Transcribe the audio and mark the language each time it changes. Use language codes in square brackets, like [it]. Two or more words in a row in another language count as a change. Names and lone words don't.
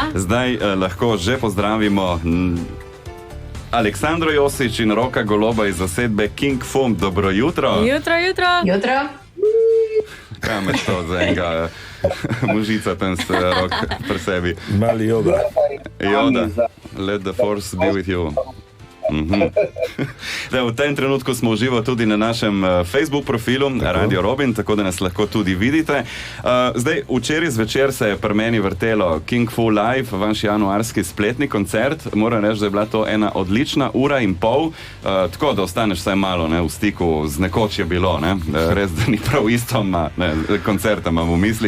[sl] Zdaj lahko že pozdravimo Aleksandro Josič in Roka Goloba iz zasedbe King Fum. Dobro jutro. Jutro. Kaj imaš to za enega mužica tam s Rok pri sebi? Mali Yoda. [en] Let the force be with you. [sl] V tem trenutku smo uživo tudi na našem Facebook profilu Radio Robin, tako da nas lahko tudi vidite. Zdaj, včeraj zvečer se je pri meni vrtelo King Fu Live, vaš januarski spletni koncert. Moram reči, da je bila to ena odlična ura in pol, tako da ostaneš vsaj malo v stiku z nekoč je bilo, res da ni prav isto, koncerta imam v mislih.